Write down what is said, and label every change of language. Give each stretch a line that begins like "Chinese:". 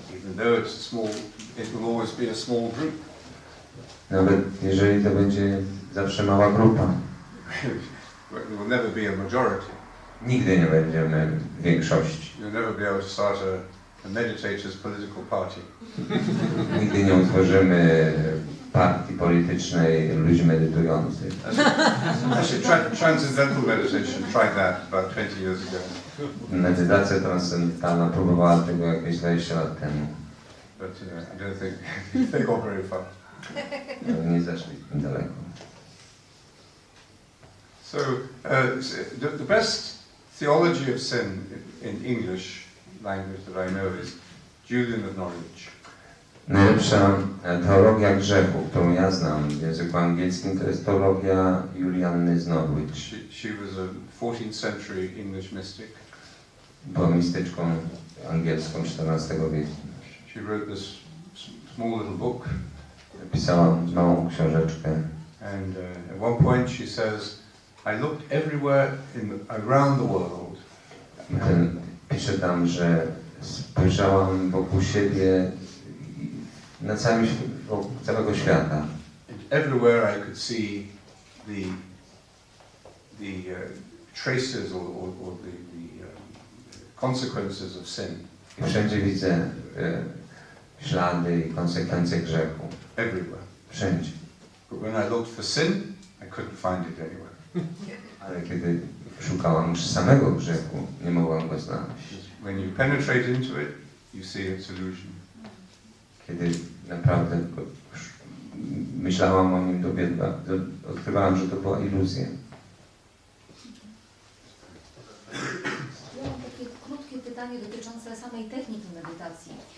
English: Even though it's small, it will always be a small group.
Polish: Nawet jeżeli to będzie zawsze mała grupa.
English: It will never be a majority.
Polish: Nigdy nie będziemy w większości.
English: You'll never be able to start a meditators political party.
Polish: Nigdy nie utworzymy partii politycznej ludzi medytujących.
English: Actually, transcendental meditation tried that about 20 years ago.
Polish: Medytacja transcendentalna próbowała tego jakieś 20 lat temu.
English: But I don't think they got very far.
Polish: Nie zaszli daleko.
English: So the best theology of sin in English language that I know is Julian of Norwich.
Polish: Najlepsza teologia grzechu, którą ja znam w języku angielskim, to jest teologia Julianny z Norwich.
English: She was a 14th century English mystic.
Polish: Była mistyczką angielską XIV wieku.
English: She wrote this small little book.
Polish: Pisała małą książeczkę.
English: And at one point she says, I looked everywhere around the world.
Polish: Pisze tam, że spojrzałam wokół siebie na całego świata.
English: And everywhere I could see the traces or the consequences of sin.
Polish: I wszędzie widzę ślady i konsekwencje grzechu.
English: Everywhere.
Polish: Wszędzie.
English: But when I looked for sin, I couldn't find it anywhere.
Polish: Ale kiedy szukałam już samego grzechu, nie mogłam go znaleźć.
English: When you penetrate into it, you see its illusion.
Polish: Kiedy naprawdę myślałam o nim, odkrywałam, że to była iluzja. Ja mam takie krótkie pytanie dotyczące samej techniki medytacji.